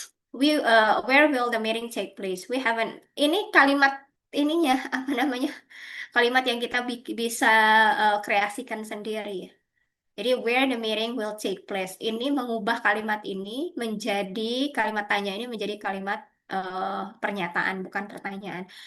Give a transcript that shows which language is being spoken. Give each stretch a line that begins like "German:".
English: Where will the meeting take place? We haven't.
Indonesian: Ini kalimat ininya apa namanya? Kalimat yang kita bisa kreasikan sendiri.
English: Jadi where the meeting will take place.
Indonesian: Ini mengubah kalimat ini menjadi kalimat tanya ini menjadi kalimat pernyataan bukan pertanyaan.